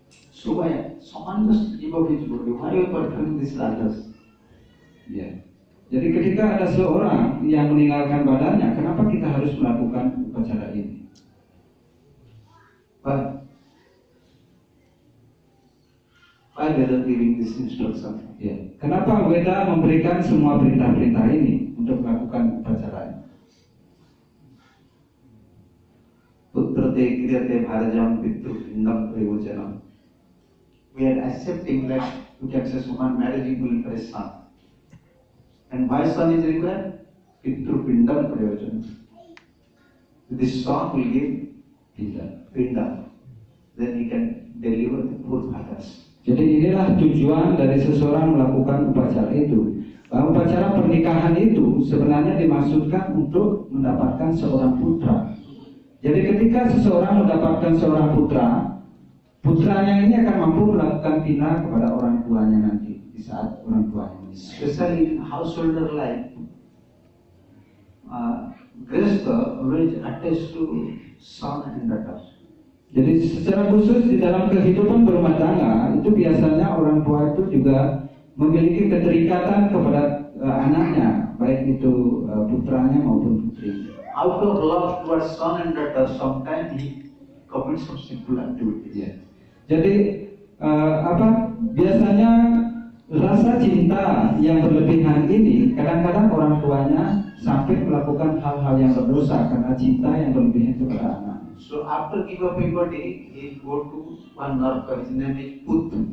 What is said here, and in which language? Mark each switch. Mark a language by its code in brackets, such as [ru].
[en] So why someone just give up his body? Why you performing these rajas? [id] Ya. Jadi ketika ada seorang yang meninggalkan badannya, kenapa kita harus melakukan upacara ini? [en] Why Veda giving this instruction? [id] Ya. Kenapa Veda memberikan semua perintah-perintah ini untuk melakukan upacara ini? [sa] Putra te kriyate bharajam pitru pindam prayojanam. [en] We are accepting that you can say someone marrying will for a son. And why son is required? [sa] Pitru pindam prayojanam. [en] This son will give pinda. Then he can deliver the poor fathers. [id] Jadi inilah tujuan dari seseorang melakukan upacara itu. Bahwa upacara pernikahan itu sebenarnya dimaksudkan untuk mendapatkan seorang putra. Jadi Jadi ketika seseorang mendapatkan seorang putra, putranya ini akan mampu melakukan pindah kepada orang tuanya nanti di saat orang tuanya meninggal. [en] Especially in householder life, Grihastha always attached to son and daughter. [id] Jadi secara khusus di dalam kehidupan berumah tangga itu biasanya orang tua itu juga memiliki keterikatan kepada anaknya, baik itu putranya maupun putrinya. [en] Out of love towards son and daughter, sometimes he commits some sinful activities. [id] Ya. Jadi biasanya rasa cinta yang berlebihan ini kadang-kadang orang tuanya sampai melakukan hal-hal yang berdosa karena cinta yang berlebihan kepada anak. [en] So after give up everybody, he go to one narka. His name is Put.